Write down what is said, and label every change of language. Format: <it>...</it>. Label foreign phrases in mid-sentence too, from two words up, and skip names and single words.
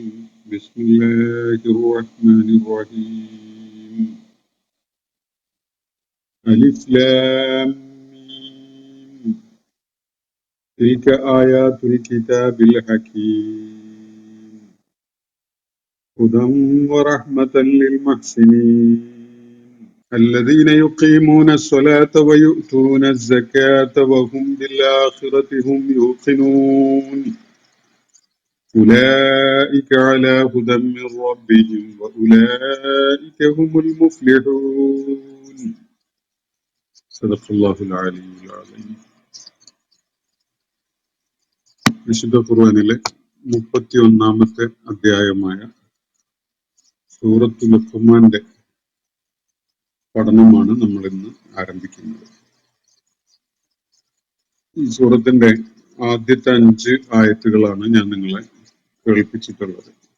<ar>بسم الله الرحمن الرحيم. ألف لام ميم. تلك آيات الكتاب الحكيم. هدى ورحمة للمحسنين الذين يقيمون الصلاة ويؤتون الزكاة وهم بالآخرة هم يوقنون. أولئك على هدى من ربهم وأولئك هم المفلحون. صدق الله العلي العظيم.</ar> <ml>വിശുദ്ധ ഖുർആനിലെ 31-ാമത്തെ അധ്യായമായ സൂറത്തുൽ ലുഖ്മാന്റെ പഠനമാണ് നമ്മൾ ഇന്ന് ആരംഭിക്കുന്നത്. ഈ സൂറത്തിന്റെ ആദ്യത്തെ 5 ആയത്തുകളാണ് ഞാൻ നിങ്ങളെ കേൾപ്പിച്ചിട്ടുള്ളത്.</ml>